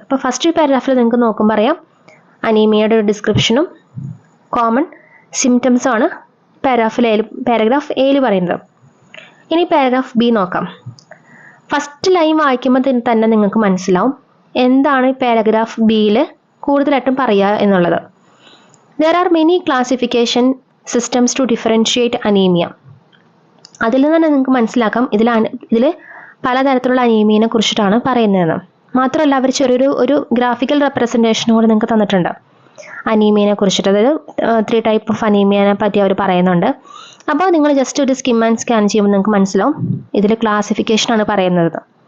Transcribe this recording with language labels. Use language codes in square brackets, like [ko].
[ml] അപ്പോൾ ഫസ്റ്റ് പാരഗ്രാഫിൽ നിങ്ങൾക്ക് നോക്കുമ്പോൾ അറിയാം അനീമിയയുടെ ഒരു ഡിസ്ക്രിപ്ഷനും കോമൺ സിംറ്റംസും ആണ് പാരഗ്രാഫ് എയിൽ പറയുന്നത്. ഇനി പാരഗ്രാഫ് ബി നോക്കാം. ഫസ്റ്റ് ലൈൻ വായിക്കുമ്പോൾ തന്നെ നിങ്ങൾക്ക് മനസ്സിലാവും എന്താണ് പാരഗ്രാഫ് ബിയിൽ കൂടുതലായിട്ടും പറയുക എന്നുള്ളത്. [en] There are many classification systems to differentiate anemia. [ml] അതിൽ നിന്ന് തന്നെ നിങ്ങൾക്ക് മനസ്സിലാക്കാം ഇതിൽ പലതരത്തിലുള്ള അനീമിയനെ കുറിച്ചിട്ടാണ് പറയുന്നതെന്ന്. മാത്രമല്ല അവർ ചെറിയൊരു ഗ്രാഫിക്കൽ റെപ്രസെൻറ്റേഷൻ കൂടെ നിങ്ങൾക്ക് തന്നിട്ടുണ്ട് അനീമിയനെ കുറിച്ചിട്ട്. അതായത് 3 ടൈപ്പ് ഓഫ് അനീമിയനെ പറ്റി അവർ പറയുന്നുണ്ട്. അപ്പോൾ നിങ്ങൾ ജസ്റ്റ് ഒരു സ്കിം ആൻഡ് സ്കാൻ ചെയ്യുമ്പോൾ നിങ്ങൾക്ക് മനസ്സിലാവും ഇതിൽ ക്ലാസിഫിക്കേഷനാണ് പറയുന്നത്.